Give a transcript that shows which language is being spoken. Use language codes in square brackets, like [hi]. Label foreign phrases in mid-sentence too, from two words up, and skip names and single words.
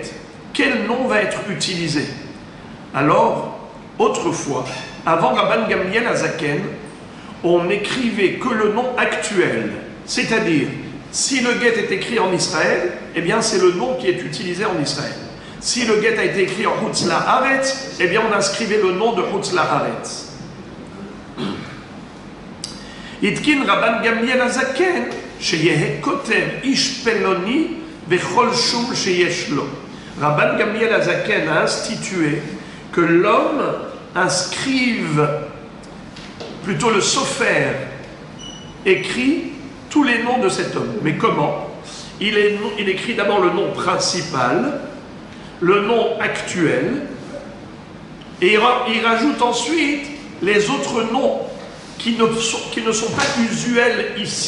[fr] Quel nom va être utilisé? Alors, autrefois, avant Rabban Gamliel Azaken, on n'écrivait que le nom actuel. C'est-à-dire, si le guet est écrit en Israël, eh bien c'est le nom qui est utilisé en Israël. Si le guet a été écrit en [he] חוץ לארץ, [fr] eh bien on inscrivait le nom de [he] חוץ לארץ. התקין רבן גמליאל הזקן, שיהא כותב איש פלוני וכל שם שיש לו. [fr] Rabban Gamliel Azaken a institué que l'homme inscrive, plutôt le sofer écrit tous les noms de cet homme. Mais comment? Il écrit d'abord le nom principal, le nom actuel, et il rajoute ensuite les autres noms qui ne sont pas usuels ici.